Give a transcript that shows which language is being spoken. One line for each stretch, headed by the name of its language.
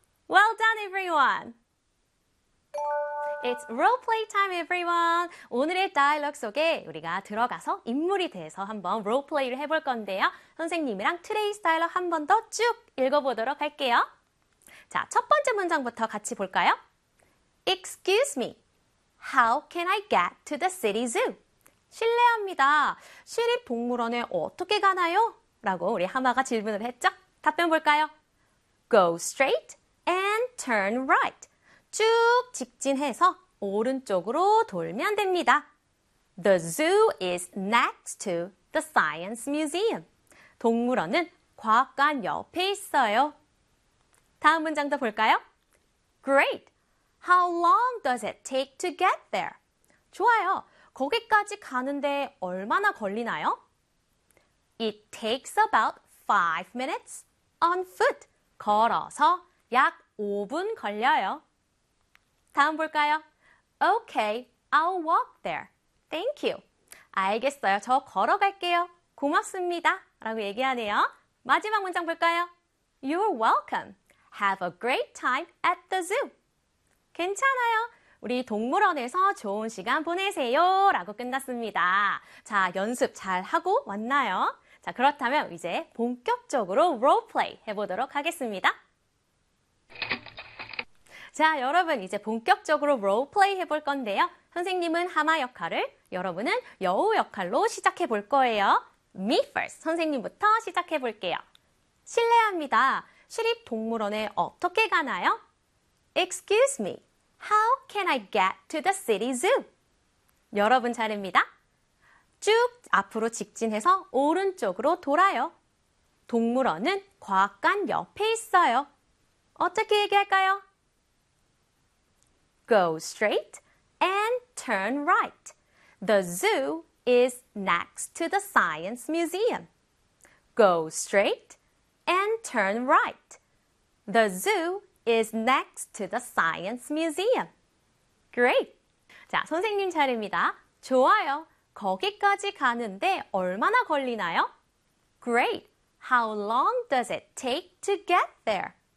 English: Well done, everyone. It's roleplay time, everyone.
Korean: 오늘의 다이얼로그 속에 우리가 들어가서 인물이 돼서 한번 roleplay를 해볼 건데요. 선생님이랑 트레이스 다이얼로그 한 번 더 쭉 읽어보도록 할게요. 자, 첫 번째 문장부터 같이 볼까요?
English: Excuse me, how can I get to the city zoo?
Korean: 실례합니다. 시립동물원에 어떻게 가나요? 라고 우리 하마가 질문을 했죠. 답변 볼까요?
English: Go straight and turn right.
Korean: 쭉 직진해서 오른쪽으로 돌면 됩니다.
English: The zoo is next to the science museum.
Korean: 동물원은 과학관 옆에 있어요. 다음 문장도 볼까요?
English: Great. How long does it take to get there?
Korean: 좋아요. 거기까지 가는데 얼마나 걸리나요?
English: It takes about 5 minutes on foot.
Korean: 걸어서 약 5분 걸려요. 다음 볼까요?
English: Okay, I'll walk there. Thank you.
Korean: 알겠어요. 저 걸어갈게요. 고맙습니다. 라고 얘기하네요. 마지막 문장 볼까요?
English: You're welcome. Have a great time at the zoo.
Korean: 괜찮아요. 우리 동물원에서 좋은 시간 보내세요. 라고 끝났습니다. 자, 연습 잘 하고 왔나요? 자, 그렇다면 이제 본격적으로 roleplay 해보도록 하겠습니다. 자, 여러분 이제 본격적으로 roleplay 해볼 건데요. 선생님은 하마 역할을, 여러분은 여우 역할로 시작해 볼 거예요.
English: Me first,
Korean: 선생님부터 시작해 볼게요. 실례합니다. 시립동물원에 어떻게 가나요?
English: Excuse me, how can I get to the city zoo?
Korean: 여러분 잘입니다. 쭉 앞으로 직진해서 오른쪽으로 돌아요. 동물원은 과학관 옆에 있어요. 어떻게 얘기할까요?
English: Go straight and turn right. The zoo is next to the science museum. Go straight and turn right. The zoo is next to the science museum. Great.
Korean: 자, 선생님 차례입니다. 좋아요. 거기까지 가는데 얼마나 걸리나요?
English: Great. How long does it take to get there?